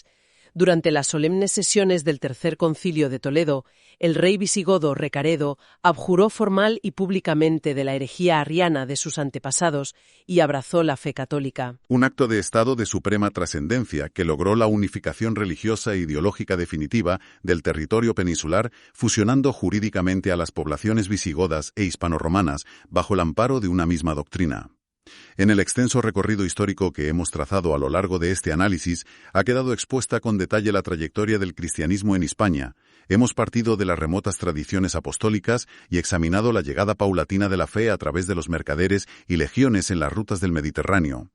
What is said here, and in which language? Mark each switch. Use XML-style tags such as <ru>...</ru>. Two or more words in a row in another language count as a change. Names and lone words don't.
<es>Durante las solemnes sesiones del Tercer Concilio de Toledo, el rey visigodo Recaredo abjuró formal y públicamente de la herejía arriana de sus antepasados y abrazó la fe católica. Un acto de Estado de suprema trascendencia que logró la unificación religiosa e ideológica definitiva del territorio peninsular, fusionando jurídicamente a las poblaciones visigodas e hispanorromanas bajo el amparo de una misma doctrina. En el extenso recorrido histórico que hemos trazado a lo largo de este análisis, ha quedado expuesta con detalle la trayectoria del cristianismo en Hispania. Hemos partido de las remotas tradiciones apostólicas y examinado la llegada paulatina de la fe a través de los mercaderes y legiones en las rutas del Mediterráneo.</es>